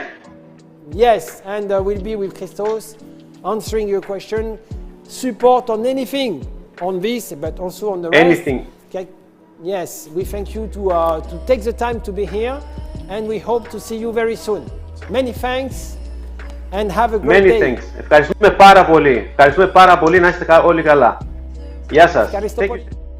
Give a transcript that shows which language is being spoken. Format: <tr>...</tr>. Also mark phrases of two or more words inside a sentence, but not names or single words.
<en>Yes, and we'll be with Christos answering your question. Support on anything on this, but also on the rest. Anything. Okay. Yes, we thank you to take the time to be here, and we hope to see you very soon. Many thanks. And have a great day. Many thanks.</en> <el>Ευχαριστούμε πάρα πολύ. Να είστε όλοι καλά. Γεια σας.</el>